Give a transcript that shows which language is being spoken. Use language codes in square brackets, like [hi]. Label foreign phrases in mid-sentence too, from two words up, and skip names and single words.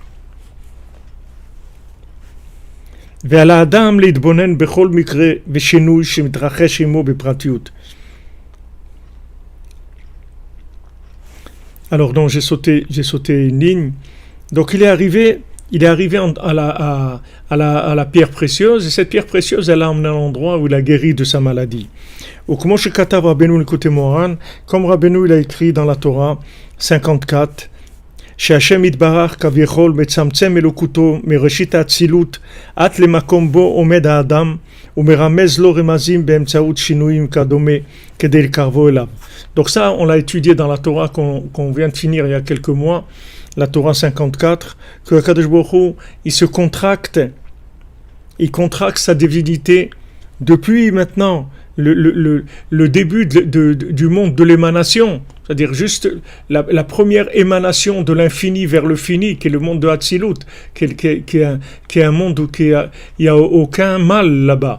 [fr] Alors donc j'ai sauté une ligne. Donc il est arrivé à la pierre précieuse, et cette pierre précieuse, elle l'a emmené à l'endroit où il a guéri de sa maladie. Ou comme Rabbeinu il a écrit dans la Torah 54, [he] שהשם יתברך כביכול מצמצם אלוקותו מראשית האצילות עד למקום בו עומד האדם ומרמז לו רמזים באמצעות שינויים כדומה כדי לקרבו אליו. [fr] Donc ça, on l'a étudié dans la Torah qu'on vient de finir il y a quelques mois, la Torah 54, que [he] הקדוש ברוך הוא, [fr] il contracte sa divinité depuis maintenant le début du monde de l'émanation, c'est-à-dire juste la première émanation de l'infini vers le fini, qui est le monde de Hatzilut, qui est un monde où il n'y a aucun mal là-bas.